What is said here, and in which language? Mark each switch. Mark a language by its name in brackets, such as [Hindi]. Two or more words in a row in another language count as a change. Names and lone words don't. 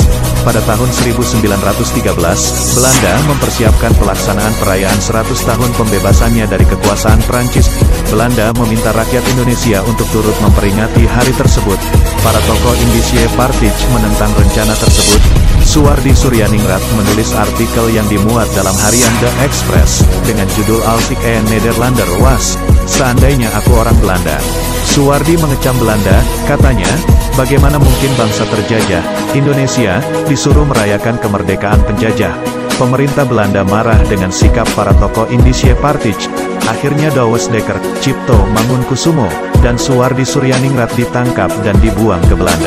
[Indonesian] Pada tahun 1913, Belanda mempersiapkan pelaksanaan perayaan 100 tahun pembebasannya dari kekuasaan Prancis. Belanda meminta rakyat Indonesia untuk turut memperingati hari tersebut. Para tokoh Indische Partij menentang rencana tersebut. Suwardi Suryaningrat menulis artikel yang dimuat dalam harian The Express, dengan judul Als ik een Nederlander was, seandainya aku orang Belanda. Suwardi mengecam Belanda, katanya, bagaimana mungkin bangsa terjajah, Indonesia, disuruh merayakan kemerdekaan penjajah. Pemerintah Belanda marah dengan sikap para tokoh Indische Partij. Akhirnya Dawes Dekker, Cipto Mangunkusumo, dan Suwardi Suryaningrat ditangkap dan dibuang ke Belanda.